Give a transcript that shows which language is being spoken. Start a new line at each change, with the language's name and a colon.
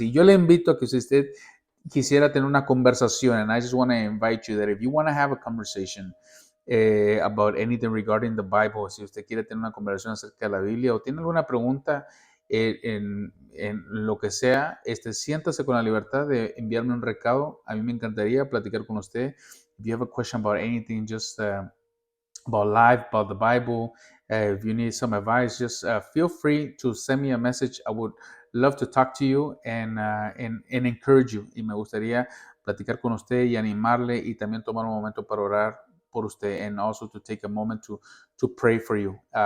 Spanish: Y yo le invito a que si usted quisiera tener una conversación,
English: and I just want to invite you that if you want to have a conversation about anything regarding the Bible,
Spanish: si usted quiere tener una conversación acerca de la Biblia o tiene alguna pregunta en lo que sea, siéntase con la libertad de enviarme un recado. A mí me encantaría platicar con usted.
English: If you have a question about anything, just about life, about the Bible, if you need some advice, just feel free to send me a message. I would love to talk to you and encourage you.
Spanish: Y me gustaría platicar con usted y animarle y también tomar un momento para orar por usted,
English: and also to take a moment to pray for you.